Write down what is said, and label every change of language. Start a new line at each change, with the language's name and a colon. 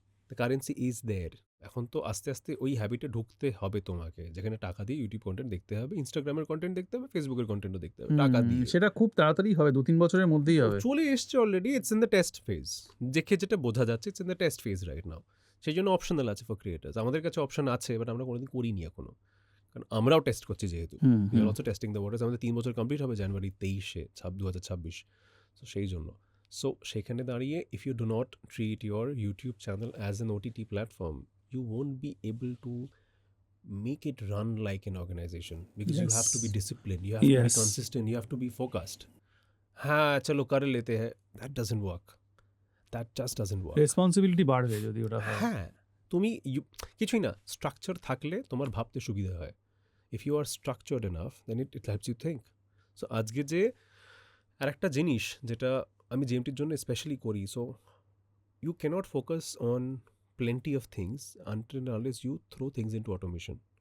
English: The currency is there.
Bangla: এখন তো আস্তে আস্তে ওই হ্যাবিটে ঢুকতে হবে তোমাকে, যেখানে টাকা দিয়ে ইউটিউব কন্টেন্ট দেখতে হবে, ইনস্টাগ্রামের কন্টেন্ট দেখতে হবে, ফেসবুকের কন্টেন্টও দেখতে হবে টাকা দিয়ে। সেটা খুব তাড়াতাড়ি হবে, 2-3 বছরের মধ্যেই হবে। চলে এসছে
English: Already, it's in the test phase.
Bangla: দেখে যেটা বোঝা যাচ্ছে
English: It's in the test phase right now.
Bangla: সেই জন্য অপশনাল আছে ফর ক্রিয়েটার্স। আমাদের কাছে অপশন আছে, বাট আমরা কোনোদিন করিনি এখনো, কারণ আমরাও টেস্ট করছি যেহেতু।
English: We are also testing the waters.
Bangla: আমাদের 3 বছর কমপ্লিট হবে জানুয়ারি 23-এ 2026। সো সেই জন্য সো সেখানে দাঁড়িয়ে
English: If you do not treat your YouTube channel as an OTT platform, you won't be able to make it run like an organization, because you have to be disciplined, you have to be consistent, you have to be focused.
Hindi: हाँ चलो कर लेते हैं,
English: that doesn't work, that just doesn't work.
Bangla: Responsibility বাড়বে যদি ওটা হয়। হ্যাঁ, তুমি কিছুই না, স্ট্রাকচার থাকলে তোমার ভাবতে সুবিধা হয়।
English: If you are structured enough then it helps you think.
Bangla: So আজকে যে আর একটা জিনিস যেটা আমি জিএমটির জন্য স্পেশালি করি,
English: So you can't focus on plenty of things until and unless you throw things into automation.